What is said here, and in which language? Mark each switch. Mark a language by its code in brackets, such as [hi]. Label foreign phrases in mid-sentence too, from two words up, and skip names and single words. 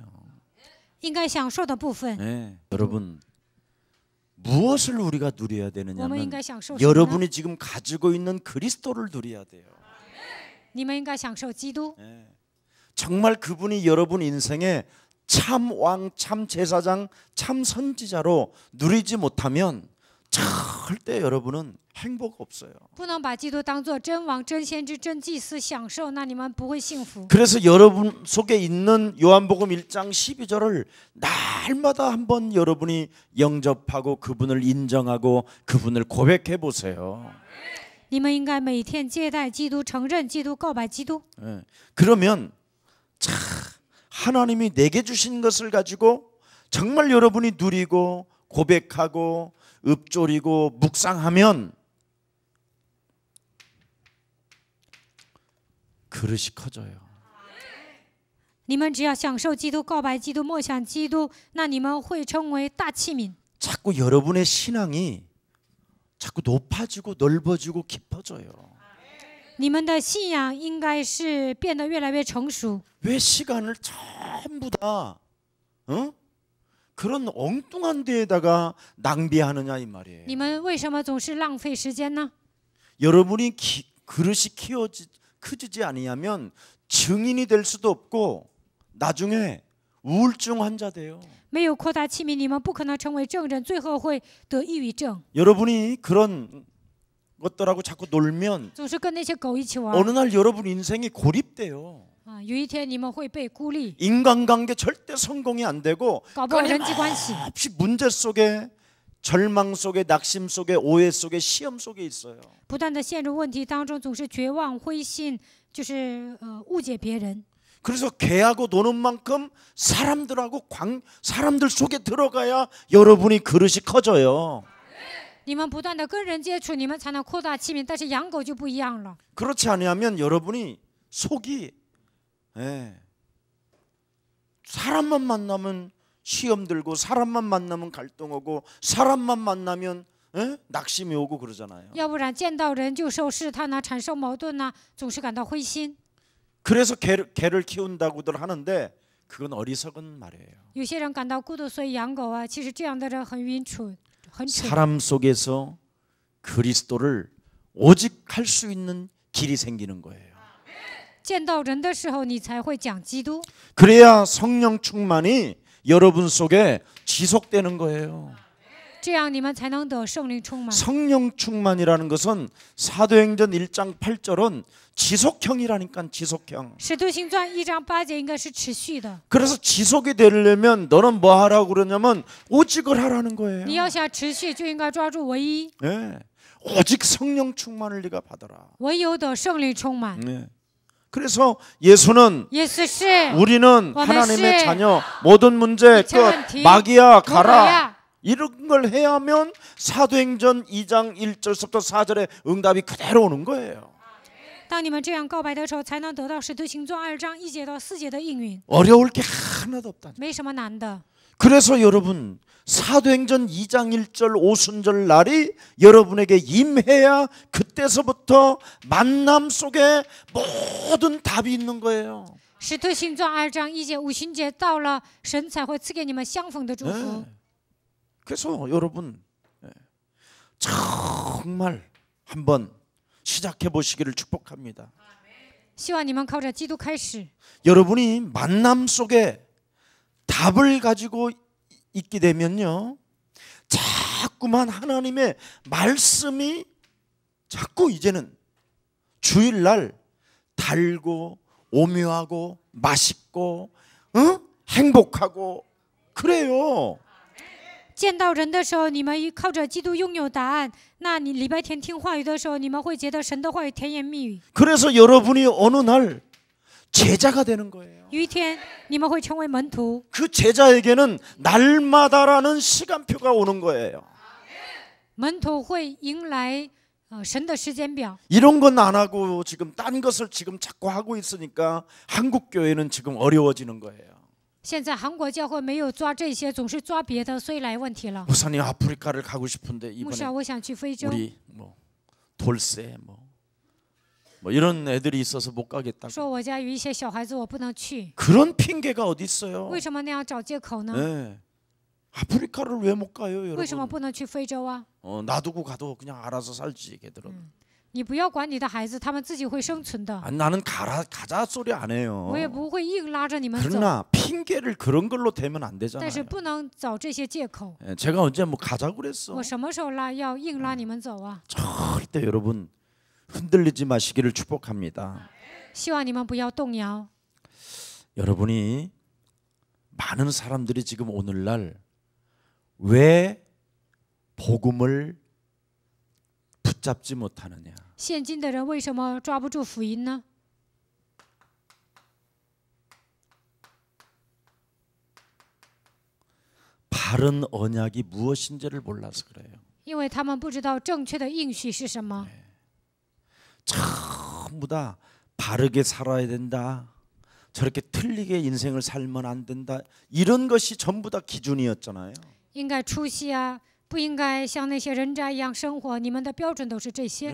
[zh] 应该享受的部分， [ko] 네. 여러분 무엇을 우리가 누려야 [zh] 我们应 [ko] 되느냐면 [zh] 该享受什么呢？ [ko] 여러분이 지금 가지고 있는 그리스도를 누려야 돼요. [zh] 你们应该享受基督。 [ko] 네. 정말 그분이 여러분 인생에 참 왕, 참 제사장, 참 선지자로 누리지 못하면 절대 여러분은 행복 없어요. [zh] 不能把基督当作真王、真先知、真祭司享受，那你们不会幸福。 [ko] 그래서 여러분 속에 있는 요한복음 1장 12절을 날마다 한번 여러분이 영접하고 그분을 인정하고 그분을 고백해 보세요. [zh] 你们应该每天接待基督，承认基督，告白基督。 [ko] 네. 그러면 참 하나님이 내게 주신 것을 가지고 정말 여러분이 누리고 고백하고 읊조리고 묵상하면 그릇이 커져요. [zh] 你们只要享受基督、告白基督、默想基督，那你们会成为大器皿。 [ko] 자꾸 여러분의 신앙이 자꾸 높아지고 넓어지고 깊어져요. [zh] 你们的信仰应该是变得越来越成熟。 [ko] 왜 시간을 전부 다 그런 엉뚱한 데에다가 낭비하느냐 이 말이에요. [zh] 你们为什么总是浪费时间呢？ [ko] 여러분이 그릇이 크지지 아니하면 증인이 될 수도 없고 나중에 우울증 환자 돼요. [zh] 没有扩大器皿，你们不可能成为证人，最后会得抑郁症。 [ko] 여러분이 그런 것들하고 자꾸 놀면 [zh] 总是跟那些狗一起玩 [ko] 어느 날 여러분 인생이 고립돼요. [zh] 啊，有一天你们会被孤立， [ko] 인간관계 절대 성공이 안 되고 [zh] 搞不好人际关系， [ko] 끊임없이 문제 속에 절망 속에 낙심 속에 오해 속에 시험 속에 있어요. [zh] 不断的陷入问题当中，总是绝望、灰心，就是误解别人。 [ko] 그래서 개하고 노는 만큼 사람들 속에 들어가야 여러분이 그릇이 커져요. [zh] 你们不断的跟人接触，你们才能扩大器皿。但是养狗就不一样了， [ko] 그렇지 않으면 여러분이 속이 사람만 만나면 시험 들고 사람만 만나면 갈등하고 사람만 만나면 낙심이 오고 그러잖아요. [zh] 要不然见到人就受试探呐，产生矛盾呐，总是感到灰心。 [ko] 그래서 개를 키운다고들 하는데 그건 어리석은 말이에요. [zh] 有些人感到孤独，所以养狗啊。其实这样的人很愚蠢，很蠢。 [ko] 사람 속에서 그리스도를 오직 할 수 있는 길이 생기는 거예요. [zh] 见到人的时候，你才会讲基督， [ko] 그래야 성령 충만이 여러분 속에 지속되는 거예요. [zh] 这样你们才能得圣灵充满。 [ko] 성령 충만이라는 것은 사도행전 1장 8절은 지속형이라니까 지속형. [zh] 使徒行传1章8节应该是持续的。 [ko] 그래서 지속이 되려면 너는 뭐 하라고 그러냐면 오직을 하라는 거예요. [zh] 你要想持续，就应该抓住唯一， [ko] 네. 오직 성령 충만을 네가 받아라. [zh] 唯有的圣灵充满。 [ko] 네. 그래서 예수는 [zh] 耶稣是 [ko] 우리는 하나님의 자녀, 모든 문제 끝, 마귀야 가라. 이런 걸 해야 하면 사도행전 2장 1절부터 4절에 응답이 그대로 오는 거예요. [zh] 当你们这样告白的时候，才能得到使徒行传2章1节到4节的应允， [ko] 어려울 게 하나도 없다. [zh] 没什么难的。 [ko] 그래서 여러분 사도행전 2장 1절 오순절 날이 여러분에게 임해야 그때서부터 만남 속에 모든 답이 있는 거예요. [zh] 使徒行传2章1节五旬节到了，神才会赐给你们相逢的祝福。 [ko] 그래서 여러분 정말 한번 시작해 보시기를 축복합니다. [zh] 希望你们靠着基督开始。 [ko] 여러분이 만남 속에 답을 가지고 있게 되면요, 자꾸만 하나님의 말씀이 자꾸 이제는 주일날 달고 오묘하고 맛있고 행복하고 그래요. [zh] 见到人的时候，你们靠着基督拥有答案。那你礼拜天听话语的时候，你们会觉得神的话语甜言蜜语。 [ko] 그래서 여러분이 어느 날 제자가 되는 거예요. [zh] 有一天，你们会成为门徒。 [ko] 그 제자에게는 날마다라는 시간표가 오는 거예요. [zh] 门徒会迎来神的时间表。 [ko] 이런 건 안 하고 지금 딴 것을 지금 자꾸 하고 있으니까 한국 교회는 지금 어려워지는 거예요. [zh] 现在韩国教会没有抓这些，总是抓别的，所以来问题了。 [ko] 목사님 아프리카를 가고 싶은데 [zh] 牧师啊， [ko] 이번에 [zh] 我想去非洲。 [ko] 우리 뭐 돌쇠 뭐 이런 애들이 있어서 못 가겠다고. [zh] 说我家有一些小孩子，我不能去。 [ko] 그런 핑계가 어디 있어요? [zh] 为什么那样找借口呢？ [ko] 네. 아프리카를 왜 못 가요, [zh] 为什么 [ko] 여러분? [zh] 不能去非洲啊？ [ko] 놔두고 가도 그냥 알아서 살지 걔들은. [zh] 你不要管你的孩子，他们自己会生存的。 [ko] 나는 가자 소리 안 해요. [zh] 我也不会硬拉着你们走， [ko] 그러나 핑계를 그런 걸로 대면 안 [zh] 但 [ko] 되잖아요. [zh] 是不能找这些借口。 [ko] 제가 언제 뭐 가자고 그랬어? [zh] 我什么时候要硬拉你们走啊？ [ko] 절대 여러분 흔들리지 마시기를 축복합니다. [zh] 希望你们不要动摇。 [ko] 여러분이 많은 사람들이 지금 오늘날 왜 복음을 붙잡지 못하느냐? [zh] 现今的人为什么抓不住福音呢？ [ko] 바른 언약이 무엇인지를 몰라서 그래요. [zh] 因为他们不知道正确的应许是什么。 [ko] 전부 다 바르게 살아야 된다. 저렇게 틀리게 인생을 살면 안 된다. 이런 것이 전부 다 기준이었잖아요. [zh] 应该出息啊，不应该像那些人渣一样生活。你们的标准都是这些。